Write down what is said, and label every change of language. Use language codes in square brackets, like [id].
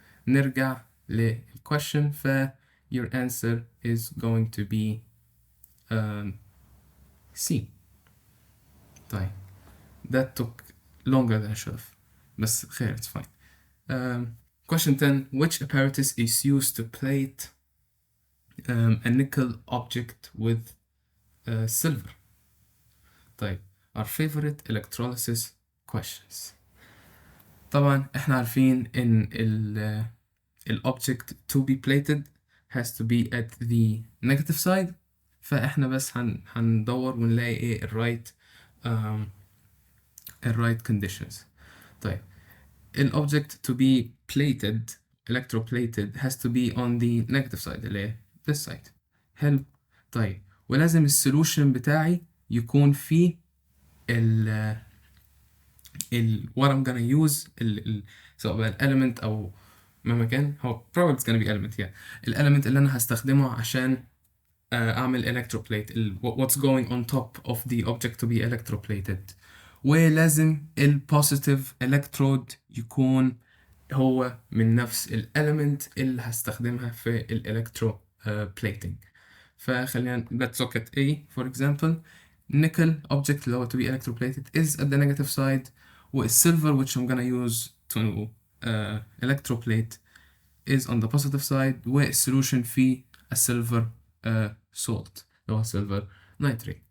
[ar] نرجع للquestion. [en] your answer is going to be C. طيب that took longer than I should have، [ar] بس خير [en] it's fine. Question 10. Which apparatus is used to plate a nickel object with silver؟ طيب our favorite electrolysis questions. [ar] طبعا احنا عارفين ان ال [en] object to be plated has to be at the negative side. [ar] فاحنا بس هندور ونلاقي ايه ال [en] right conditions. طيب ال object to be plated electroplated has to be on the negative side [ar] اللي هي [en] this side. [ar] حلو. [en] طيب [ar] ولازم السولوشن بتاعي يكون فيه ال [en] what I'm gonna use [ar] سواء بقى element أو مهما كان، [en] هو probably it's gonna be element element اللي أنا هستخدمه عشان أعمل electroplate what's going on top of the object to be electroplated. [ar] ولازم [en] positive electrode [ar] يكون هو من نفس element اللي هستخدمها في electroplating. [en] فخلينا let's look at A for example. nickel object [ar] اللي هو [en] to be electroplated is at the negative side، والsilver which I'm gonna use to electroplate is on the positive side، والsolution فيه silver salt اللي هو silver nitrate.